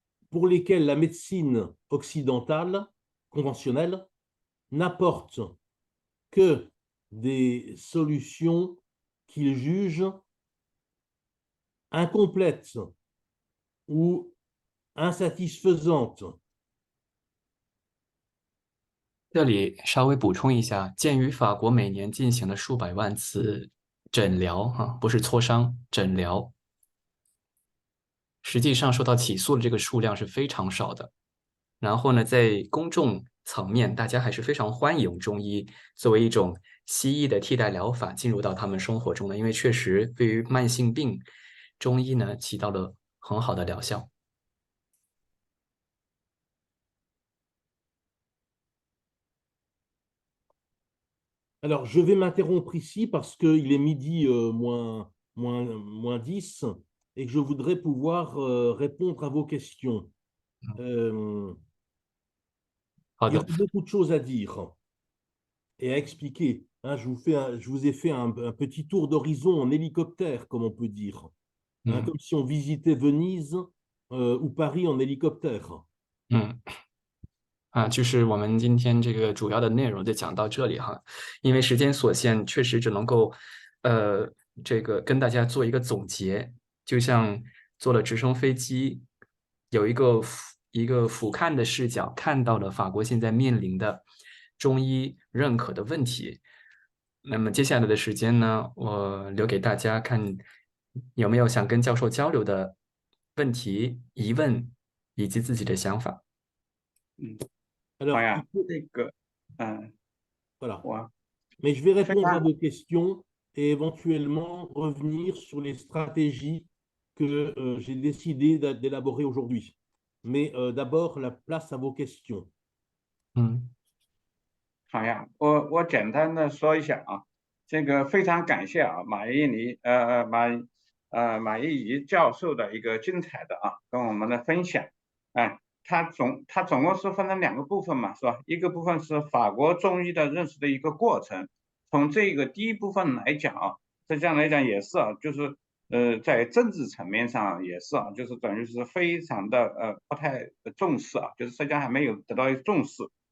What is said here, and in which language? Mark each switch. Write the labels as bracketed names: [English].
[French] Pour lesquelles la médecine occidentale, conventionnelle, n'apporte que des solutions qu'ils jugent incomplète ou insatisfaisante. [Chinese] 这里稍微补充一下，鉴于法国每年进行了数百万次诊疗，不是磋商，诊疗，实际上受到起诉的这个数量是非常少的。然后呢，在公众层面，大家还是非常欢迎中医作为一种西医的替代疗法进入到他们生活中的，因为确实对于慢性病，中医呢起到了很好的疗效。 [French] Alors, je vais m'interrompre ici parce qu'il est midi moins 10 et que je voudrais pouvoir répondre à vos questions. Il y [Chinese] 好的， [French] aurait beaucoup de choses à dire et à expliquer. Hein, je vous ai fait un petit tour d'horizon en hélicoptère, comme on peut dire. Hein, 嗯 comme si on visitait Venise ou Paris en hélicoptère. 嗯。 [Chinese] 就是我们今天这个主要的内容就讲到这里哈，因为时间所限，确实只能够，这个跟大家做一个总结，就像坐了直升飞机，有一个俯瞰的视角，看到了法国现在面临的中医认可的问题。那么接下来的时间呢，我留给大家看有没有想跟教授交流的问题、疑问以及自己的想法。嗯，好 [French] Alors, [Chinese] 呀，这个， [French] voilà. [Chinese] 我 [French] Mais je vais [Chinese] 非 [French] répondre à [Chinese] 常 [French] vos questions et éventuellement revenir sur les stratégies que j'ai décidé d'élaborer aujourd'hui. Mais d'abord, la place à vos questions. 嗯。 [Chinese] 好呀，我简单的说一下啊，这个非常感谢啊，马一仪教授的一个精彩的跟我们的分享。他总共是分成2个部分嘛，是吧？一个部分是法国中医的认识的一个过程，从这个第一部分来讲啊，这样来讲也是就是在政治层面上也是就是等于是非常的不太重视就是实际上还没有得到重视。